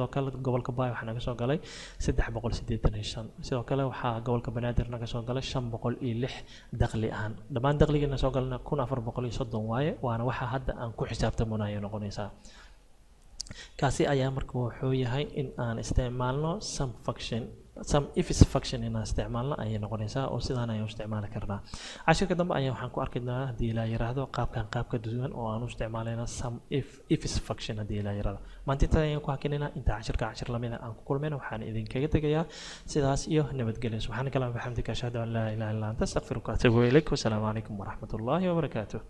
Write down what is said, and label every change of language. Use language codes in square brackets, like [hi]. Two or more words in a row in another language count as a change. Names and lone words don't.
[so] kale gobolka Bay waxa naga soo galay 385 sidoo kale waxa gobolka Banaadir naga soo galay 506 dakhli ahaan dhammaan dakhligeena soo galna 1430 waaye waana waxa hadda aan ku xisaabtamayno noqonaysaa kaasi ayaa marka wuxuu yahay in aan isticmaalno [en] some ifs function [so] inaan isticmaalno ayay noqonaysaa oo sidaan ayaan u isticmaali karnaa cashirka dambe ayaan waxaan ku arki doonaa haddii la yiraahdo qaabka duwan oo aan u isticmaalayna [en] some ifs function [so] haddii la yiraahdo maanta inta ayaan ku hakinaynaa inta cashir lamida aan ku kulmayna waxaan idinkaga tegayaa sidaas iyo nabadgelyo [ar] سبحانك اللهم وبحمدك أشهد أن لا إله إلا أنت أستغفرك وأتوب إليك والسلام عليكم ورحمة الله وبركاته